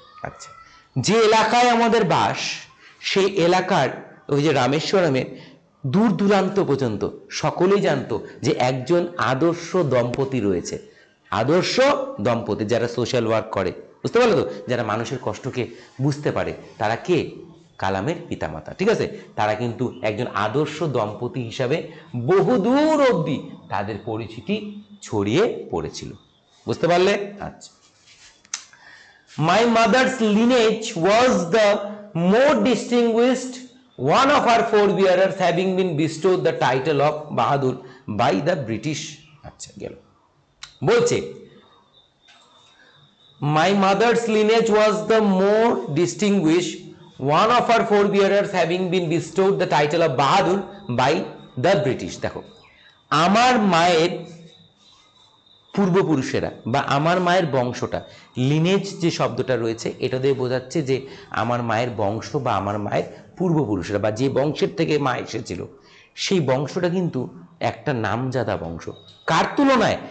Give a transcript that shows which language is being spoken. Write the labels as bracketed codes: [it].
[bn] আচ্ছা, যে এলাকায় আমাদের বাস, সেই এলাকার ওই যে রামেশ্বরমে দূর দূরান্ত পর্যন্ত সকলেই জানতো যে একজন আদর্শ দম্পতি রয়েছে, আদর্শ দম্পতি যারা সোশ্যাল ওয়ার্ক করে, বুঝতে পারলো তো? যারা মানুষের কষ্টকে বুঝতে পারে, তারা কে? কালামের পিতামাতা, ঠিক আছে? তারা কিন্তু একজন আদর্শ দম্পতি হিসাবে বহুদূর অবধি তাদের পরিচিতি ছড়িয়ে পড়েছিল, বুঝতে পারলে? [en] আচ্ছা, my mother's lineage was the more distinguished, one of her forebearers having been bestowed the title of Bahadur by the British. [bn] আচ্ছা, গেল। [en] বলছে my mother's lineage was the more distinguished, one of her forebearers having been bestowed the title of Bahadur by the British. [bn] দেখো আমার মায়ের পূর্বপুরুষেরা বা আমার মায়ের বংশটা, lineage যে শব্দটা রয়েছে এটা দিয়ে বোঝাচ্ছে যে আমার মায়ের বংশ বা আমার মায়ের পূর্বপুরুষেরা বা যে বংশের থেকে মা এসেছিল সেই বংশটা কিন্তু একটা নামজাদা বংশ। কার তুলনায়?